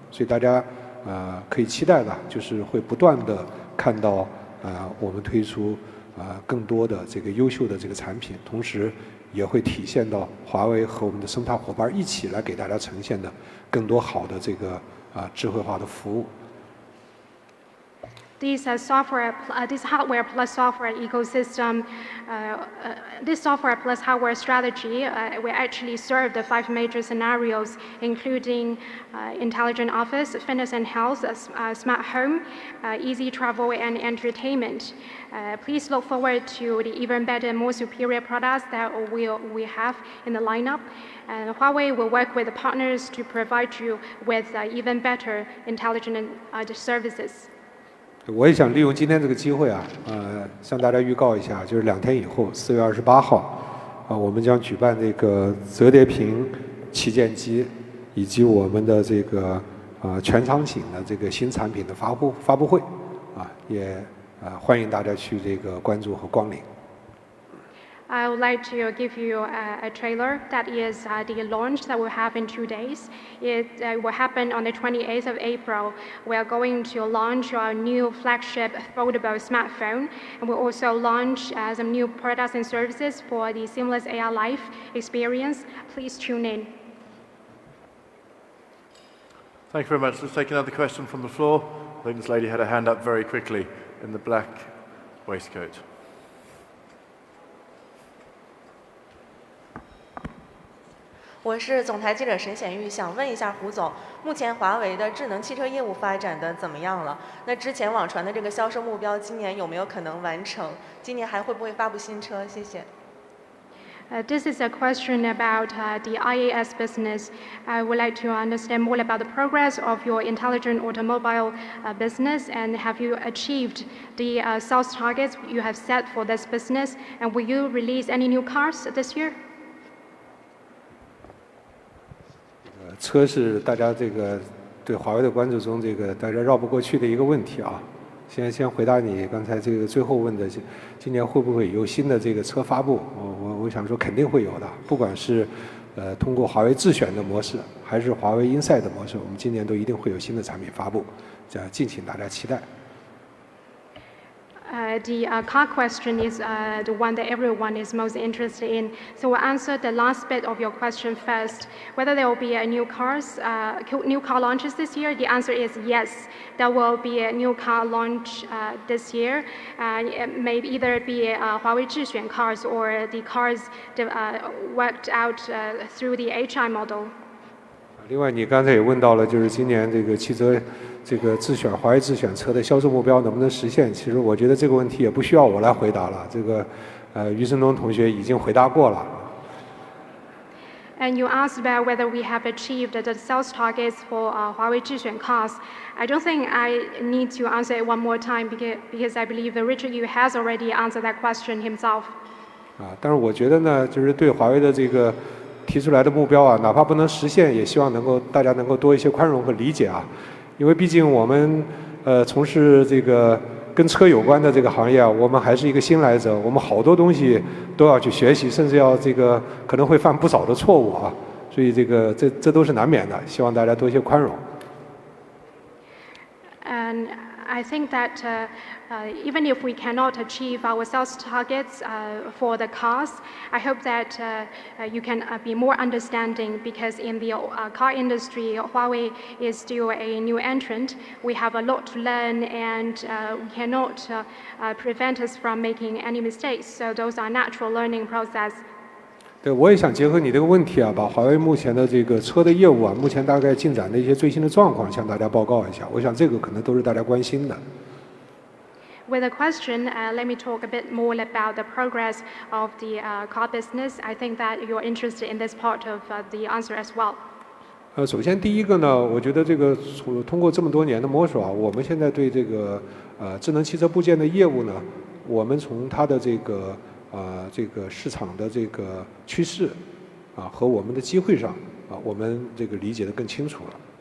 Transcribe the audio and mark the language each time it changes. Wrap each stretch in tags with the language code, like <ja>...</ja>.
<zh>所以大家可以期待的就是会不断的看到我们推出更多的这个优秀的这个产品，同时也会体现到华为和我们的生态伙伴一起来给大家呈现的更多好的这个智慧化的服务。</zh> <en>This hardware plus software ecosystem, this software plus hardware strategy will actually serve the 5 major scenarios, including intelligent office, fitness and health, smart home, easy travel and entertainment. Please look forward to the even better, more superior products that we have in the lineup. And Huawei will work with the partners to provide you with even better intelligent services.</en> <zh>我也想利用今天这个机会向大家预告一下，就是2天以后，4月28号，我们将举办这个折叠屏旗舰机以及我们的这个全场景的这个新产品的发布会，也欢迎大家去这个关注和光临。</zh> <en>I would like to give you a trailer that is the launch that we'll have in 2 days. It will happen on the 28th of April. We are going to launch our new flagship foldable smartphone, and we'll also launch some new products and services for the seamless AR life experience. Please tune in. Thank you very much. Let's take another question from the floor. I think this lady had her hand up very quickly in the black waistcoat.</en> <zh>我是总台记者沈显玉，想问一下胡总，目前华为的智能汽车业务发展的怎么样了？那之前网传的这个销售目标，今年有没有可能完成？今年还会不会发布新车？谢谢。</zh> <en>This is a question about the IAS business. I would like to understand more about the progress of your intelligent automobile business, and have you achieved the sales targets you have set for this business? And will you release any new cars this year?</en> <zh>车是大家这个对华为的关注中大家绕不过去的一个问题啊。先回答你刚才这个最后问的，今年会不会有新的这个车发布？我想说肯定会有的，不管是通过华为智选的模式，还是华为 Inside 的模式，我们今年都一定会有新的产品发布，这样敬请大家期待。</zh> <en>The car question is the one that everyone is most interested in. So we'll answer the last bit of your question first. Whether there will be a new car launches this year, the answer is yes. There will be a new car launch this year. It may either be Huawei Zhixuan cars or the cars worked out through the HI model.</en> <zh>另外，你刚才也问到了，就是今年这个汽车这个华为智选车的销售目标能不能实现？其实我觉得这个问题也不需要我来回答了，这个余承东同学已经回答过了。</zh> <en>And you asked about whether we have achieved the sales targets for Huawei Zhixuan cars. I don't think I need to answer it one more time because I believe that Richard Yu has already answered that question himself.</en> <zh>但是我觉得呢，就是对华为的这个提出来的目标啊，哪怕不能实现，也希望大家能够多一些宽容和理解啊，因为毕竟我们从事这个跟车有关的这个行业啊，我们还是一个新来者，我们好多东西都要去学习，甚至要可能会犯不少的错误啊，所以这都是难免的，希望大家多一些宽容。</zh> <en>And I think that even if we cannot achieve our sales targets for the cars, I hope that you can be more understanding because in the car industry, Huawei is still a new entrant. We have a lot to learn and we cannot prevent us from making any mistakes. So those are natural learning process.</en> <zh>对，我也想结合你这个问题啊，把华为目前的这个车的业务啊，目前大概进展的一些最新的状况向大家报告一下。我想这个可能都是大家关心的。</zh> <en>With a question, let me talk a bit more about the progress of the car business. I think that you're interested in this part of the answer as well.</en> <zh>首先第一个呢，我觉得这个通过这么多年的摸索啊，我们现在对这个智能汽车部件的业务呢，我们从它的这个市场的这个趋势啊和我们的机会上啊，我们这个理解得更清楚了。</zh>